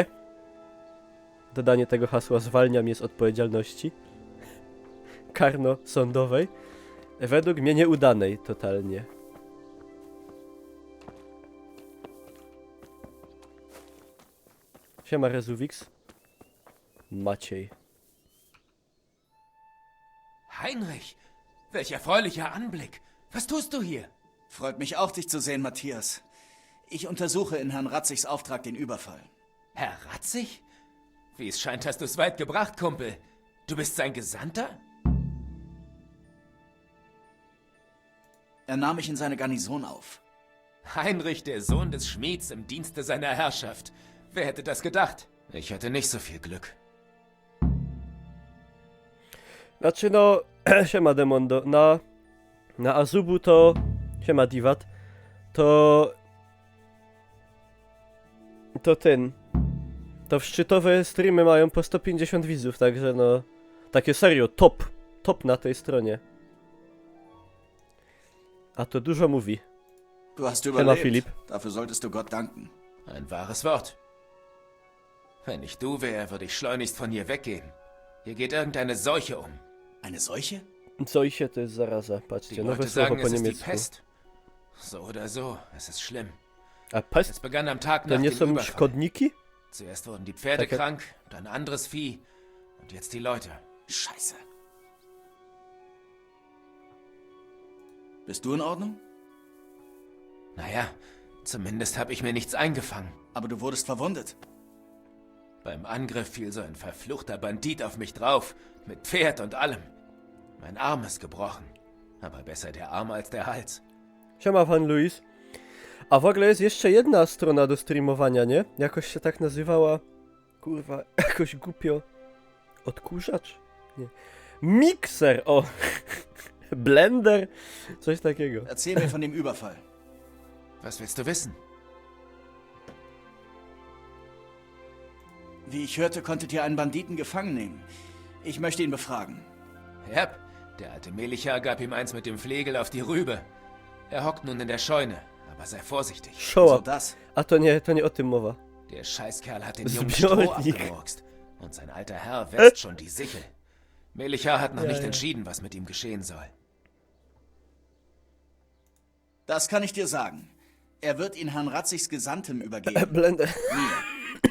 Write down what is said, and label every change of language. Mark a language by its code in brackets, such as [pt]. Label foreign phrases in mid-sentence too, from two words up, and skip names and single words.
[pl] Dodanie tego hasła zwalnia mnie z odpowiedzialności karno-sądowej. Według mnie nieudanej totalnie. Siema Rezuwix. Maciej. [de] Heinrich, welch erfreulicher Anblick. Was tust du hier? Freut mich auch, dich zu sehen, Matthias. Ich untersuche in Herrn Ratzigs Auftrag den Überfall. Herr Ratzig? Wie es scheint, hast du es weit gebracht, Kumpel. Du bist sein Gesandter? Er nahm mich in seine Garnison auf. Heinrich, der Sohn des Schmieds im Dienste seiner Herrschaft. Wer hätte das gedacht? Ich hatte nicht so viel Glück. [pl] Znaczy no... Siema Demondo. Na Azubu to... Siema Diwat. To w szczytowe streamy mają po 150 widzów, także no... Takie serio, top na tej stronie. A to dużo mówi. [de] Du hast [pl] Siema [de] überlebt. [pl] Filip. [de] Dafür solltest du Gott danken. Ein wahres Wort. Wenn ich du wäre, würde ich schleunigst von hier weggehen. Hier geht irgendeine Seuche um. Eine Seuche? [pl] Seuche to jest zaraza, [de] Die [pl] patrzcie, nowe [de] Leute [pl] słowo [de] sagen, [pl] po [de] es ist die [pl] niemiecku. [de] Pest. So oder so, es ist schlimm. [pl] A pest? [de] Es begann am Tag [pl] To [de] nach [pl] nie [de] dem [pl] są [de] Überfall. [pl] szkodniki? [de] Zuerst wurden die Pferde Danke. krank, dann anderes Vieh und jetzt die Leute. Scheiße. Bist du in Ordnung? Naja, zumindest habe ich mir nichts eingefangen. Aber du wurdest verwundet. Beim Angriff fiel so ein verfluchter Bandit auf mich drauf, mit Pferd und allem. Mein Arm ist gebrochen, aber besser der Arm als der Hals. [pl] Siema Pan Luis. A w ogóle jest jeszcze jedna strona do streamowania, nie? Jakoś się tak nazywała... Kurwa, jakoś głupio... Odkurzacz? Nie. Mixer, o! Blender? Coś takiego. [de] Erzähl mir von dem Überfall. Was willst du wissen? Wie ich hörte, konntet ihr einen Banditen gefangen nehmen. Ich möchte ihn befragen. Ja, der alte Melichar gab ihm eins mit dem Flegel auf die Rübe. Er hockt nun in der Scheune, aber sei vorsichtig. [en] Show [de] So [en] up. [de] das. [pl] A to nie o tym mowa. [de] Der Scheißkerl hat den Jungen [pl] Zbiornik. [de] Stroh abgemurkst. Und sein alter Herr wetzt schon die Sichel. Melichar hat noch Ja, nicht ja. entschieden, was mit ihm geschehen soll. Das kann ich dir sagen. Er wird ihn Herrn Ratzigs Gesandtem übergeben. [pl] Blender. Mir.